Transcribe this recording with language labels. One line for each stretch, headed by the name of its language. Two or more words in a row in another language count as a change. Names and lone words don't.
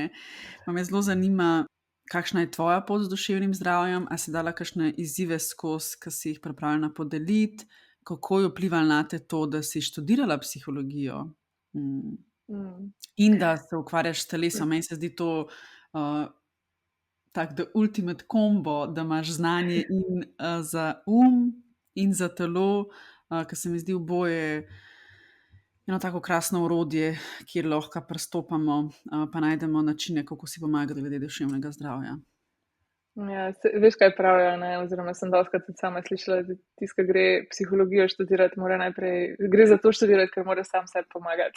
Slovenian: Pa me zelo zanima, kakšna je tvoja pot z duševnim zdravjem, a si dala kakšne izzive skozi, ki si jih pripravljena podeliti, kako je vplivalo na te to, da si študirala psihologijo in da se ukvarjaš s telesom. Meni se zdi to tak
English: the ultimate combo,
Slovenian: da imaš znanje in za in za telo, ker se mi zdi oboje eno tako krasno orodje, kjer lahko pristopamo, pa najdemo načine, kako si pomagati glede duševnega zdravja. Ja, veš, kaj pravijo, oziroma sem dostikrat tudi sama slišala, da tisti, ki gre psihologijo študirati, mora najprej, gre za to študirati, ker mora sam sebi pomagati.